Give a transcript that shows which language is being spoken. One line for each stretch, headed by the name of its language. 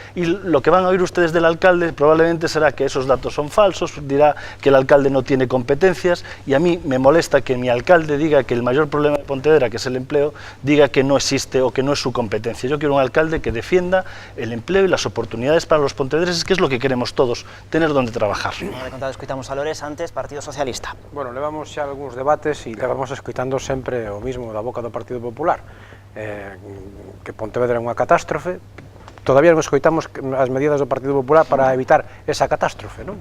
Spanish: Y lo que van a oír ustedes del alcalde probablemente será que esos datos son falsos, dirá que el alcalde no tiene competencias, y a mí me molesta que mi alcalde diga que el mayor problema de Pontevedra, que es el empleo, diga que no existe o que no es su competencia. Yo quiero un alcalde que defienda el empleo y las oportunidades para los pontevedreses, que es lo que queremos todos, tener donde trabajar.
Galician: De contado escoitamos a Lores, antes Partido Socialista. Bueno, levamos xa algúns debates e levamos escoitando sempre o mismo da boca do Partido Popular, que Pontevedra é unha catástrofe. Todavía non escoitamos as medidas do Partido Popular para evitar esa catástrofe, non?